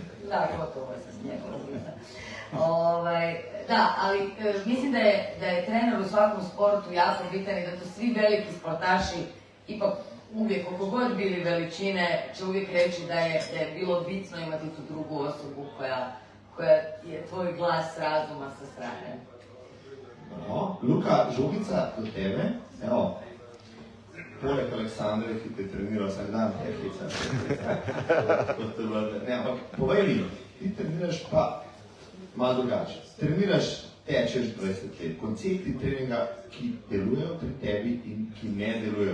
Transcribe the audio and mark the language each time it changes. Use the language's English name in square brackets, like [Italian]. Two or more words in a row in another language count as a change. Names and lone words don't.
[Croatian] Da, gotovo je sa snijegom. Da, ali mislim da je trener u svakom sportu jako bitan i da to svi veliki sportaši ipak uvijek, koliko god bili veličine, će uvijek reći da je bilo bitno imati tu drugu osobu koja je tvoj glas razuma sa strane. [Slovenian] Luka, žugica do tebe, evo, poleg Aleksandre, ki te trenira vsak dan, tehnica. Ne, ampak povej mi, ti treniraš pa malo drugače. Treniraš, tečeš 20 let, koncepti treninga, ki delujejo pri tebi in ki ne delujejo.